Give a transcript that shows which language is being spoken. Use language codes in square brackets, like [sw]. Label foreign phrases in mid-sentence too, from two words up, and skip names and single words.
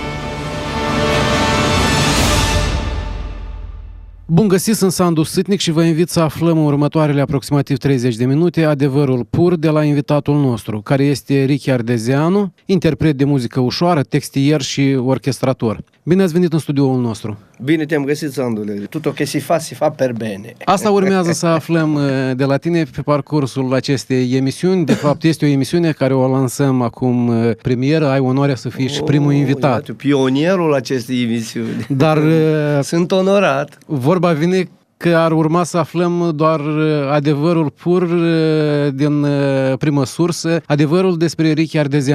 [ro] Bun găsit, sunt Sandu Sâtnic și vă invit să aflăm în următoarele aproximativ 30 de minute adevărul pur de la invitatul nostru, care este Ricky Ardezeanu, interpret de muzică ușoară, textier și orchestrator. Bine ați venit în studioul nostru! Bine te-am găsit, Sandule. [it] Tutto che si fa per bene. [ro] Asta urmează să aflăm de la tine pe parcursul acestei emisiuni. De fapt, este o emisiune care o lansăm acum premieră. Ai onoarea să fii și primul invitat. Iată, pionierul acestei emisiuni. Dar sunt onorat. Vorba vine că ar urma să aflăm doar adevărul pur din primă sursă, adevărul despre Ricky Ardezeanu.